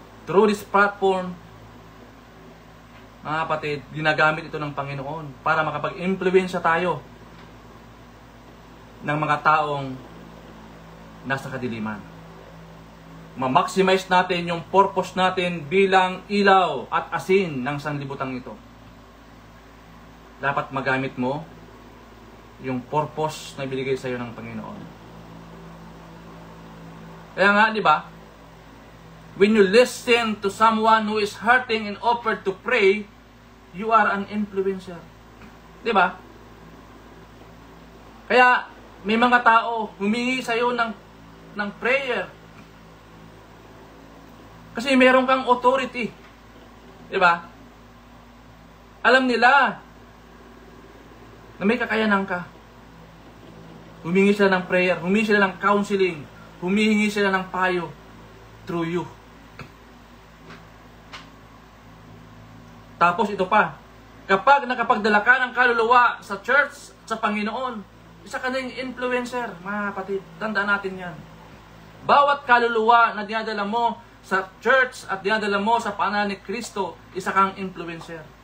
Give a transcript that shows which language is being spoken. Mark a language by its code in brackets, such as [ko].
[en] Through this platform, [tl] mga kapatid, ginagamit ito ng Panginoon para makapag-impluwensya tayo ng mga taong nasa kadiliman. Ma-maximize natin yung purpose natin bilang ilaw at asin ng sanlibutan ito. Dapat magamit mo yung purpose na ibigay sa iyo ng Panginoon. Kaya nga, di ba? [en] When you listen to someone who is hurting and offer to pray, you are an influencer. [tl] Di ba? Kaya may mga tao humingi sa iyo ng prayer. Kasi meron kang authority. Di ba? Alam nila na may kakayanan ka. Humingi sila ng prayer, humingi sila ng counseling, humingi sila ng payo [en] through you. [tl] Tapos ito pa, kapag nakapagdala ka ng kaluluwa sa church, sa Panginoon, isa ka na yung influencer, mga kapatid. Tandaan natin yan. Bawat kaluluwa na dinadala mo sa church at dinadala mo sa panalan ni Kristo, isa kang influencer.